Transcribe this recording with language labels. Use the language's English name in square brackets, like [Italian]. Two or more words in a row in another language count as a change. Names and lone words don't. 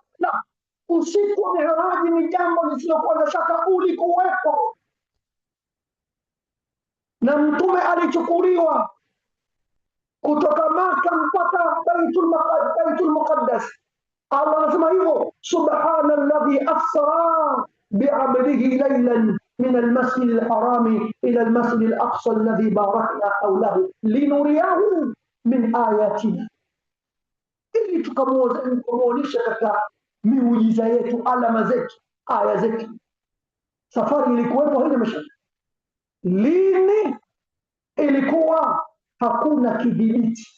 [Swahili] Na usiku wa Mi'raji ni jambo lisilokuwa na shaka ulikuwepo, na mtume alichukuliwa kutoka Maka mpaka Baitul Muqaddas. Allah anasema hivyo, [Arabic] سبحان الذي أسرى بعبده ليلا من المسجد الحرام إلى المسجد الأقصى الذي باركنا حوله لنريه من آياتنا, [Swahili] ili tukamuonyesha katika miujiza yetu, alama zetu, aya zetu. Safari ilikuwepo, haina mashaka. Lini ilikuwa? Hakuna kidhibiti.